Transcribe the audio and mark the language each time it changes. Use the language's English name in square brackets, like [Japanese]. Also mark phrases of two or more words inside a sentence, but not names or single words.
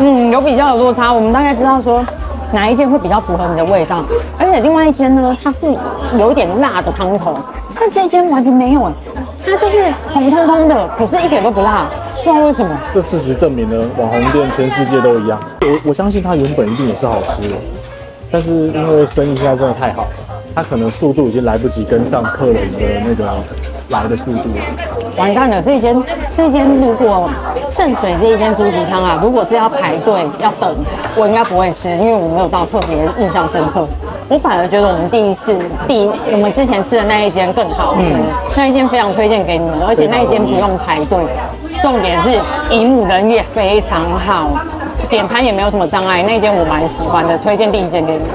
[Chinese] 有比较有落差，我們大概知道說哪一間會比較符合你的味道，而且另外一間呢，它是有一點辣的湯頭，但這一間完全沒有，它就是紅彤彤的，可是一點都不辣，不知道為什麼。這事實證明了網紅店全世界都一樣。我相信它原本一定也是好吃的，但是因為生意現在真的太好了，它可能速度已經來不及跟上客人的那個來的速度了。完蛋了，这一间如果聖水這一間豬蹄湯啊，如果是要排隊要等，我應該不會吃，因為我沒有到特別印象深刻。我反而覺得我們我們之前吃的那一間更好吃，那一間非常推薦給你們，而且那一間不用排隊，重點是營務人也非常好，點餐也沒有什麼障礙，那一間我蠻喜歡的，推薦第一間給你們。